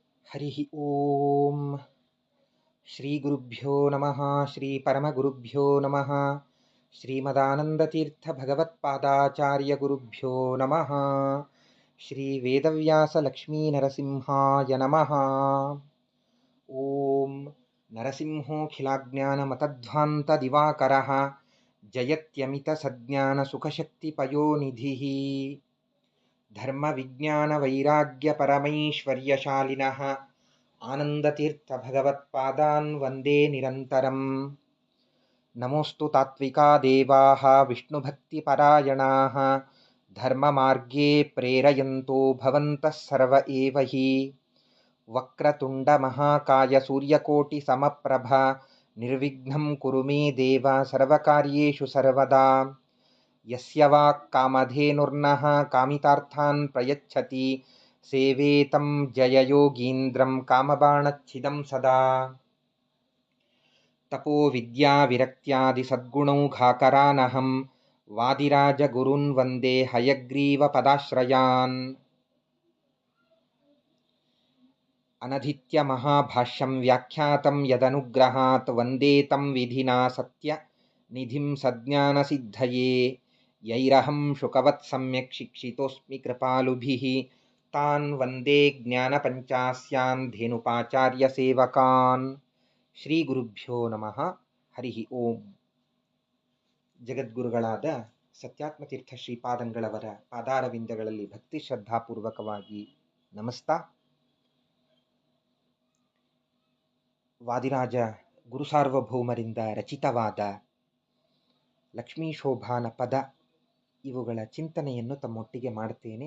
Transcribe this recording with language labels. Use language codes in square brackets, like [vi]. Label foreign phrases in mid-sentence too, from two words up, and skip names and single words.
[sa] हरि ओं। श्री गुरुभ्यो नमः. श्री परमगुरुभ्यो नमः. श्रीमदानंदतीर्थ भगवत्पादाचार्य गुरुभ्यो नमः. श्री वेदव्यास लक्ष्मी नरसिंहाय नमः. ओं नरसिंहोखिलाज्ञानमतध्वांत दिवाकरः जयत्यमित सज्ञान सुखशक्तिपयोनिधिः धर्म विज्ञान वैराग्य परमैश्वर्यशालिनः आनंदतीर्थ भगवत्पादान् वंदे निरंतरं. नमोस्तु तात्विका देवाः विष्णुभक्तिपरायणाः धर्ममार्गे प्रेरयंतो भवंतः सर्व एव हि. वक्रतुंड महाकाय सूर्यकोटि समप्रभ निर्विघ्नं कुरु मे देव सर्वकार्येषु सर्वदा. यस्य वाक् कामधेनुर्नः कामितार्थान् प्रयच्छति सेवेतं जययोगींद्रं कामबाणच्छिदं सदा. तपो विद्या विरक्त्यादि सद्गुणौघाकरानहं वादिराज गुरुन् वंदे हयग्रीव पदाश्रयान्. अनधित्य महाभाष्यं व्याख्यातं यदनुग्रहात् वंदे तं विधिना सत्य निधिं सज्ञान सिद्धये. यैरहं शुकवत् सम्यक् शिक्षितोस्मि कृपालुभिः तान् वंदे ज्ञान पंचास्यान् धेनुपाचार्य सेवकान्. श्री गुरुभ्यो नमः। हरि ओं. [kn] ಜಗದ್ಗುರುಗಳಾದ ಸತ್ಯಾತ್ಮತೀರ್ಥ ಶ್ರೀಪಾದಂಗಳವರ ಪಾದಾರವಿಂದಗಳಲ್ಲಿ ಭಕ್ತಿ ಶ್ರದ್ಧಾಪೂರ್ವಕವಾಗಿ ನಮಸ್ತಾ. ವಾದಿರಾಜ ಗುರುಸಾರ್ವಭೌಮರಿಂದ ರಚಿತವಾದ ಲಕ್ಷ್ಮೀಶೋಭಾನ ಪದ ಇವುಗಳ ಚಿಂತನೆಯನ್ನು ತಮ್ಮೊಟ್ಟಿಗೆ ಮಾಡುತ್ತೇನೆ.